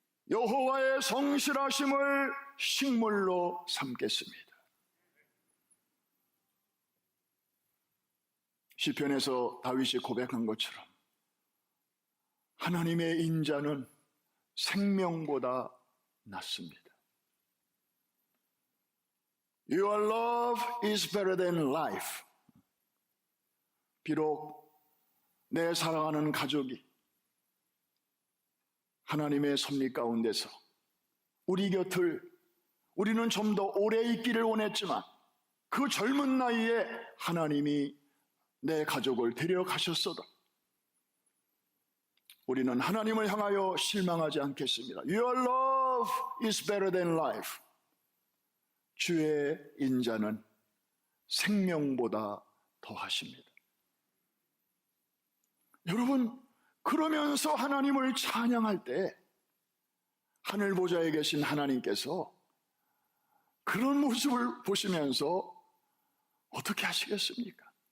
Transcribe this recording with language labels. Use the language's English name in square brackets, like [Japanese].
[Korean] 여호와의 성실하심을 식물로 삼겠습니다. 시편에서 다윗이 고백한 것처럼 하나님의 인자는 생명보다 낫습니다. [English] Your love is better than life. [Korean] 비록 내 사랑하는 가족이 하나님의 섭리 가운데서 우리 곁을 우리는 좀 더 오래 있기를 원했지만 그 젊은 나이에 하나님이 내 가족을 데려가셨어도 우리는 하나님을 향하여 실망하지 않겠습니다. [English] Your love is better than life. [Korean] 주의 인자는 생명보다 더하십니다. 여러분, 그러면서 하나님을 찬양할 때 하늘 보좌에 계신 하나님께서 그런 모습을 보시면서 어떻게 하시겠습니까?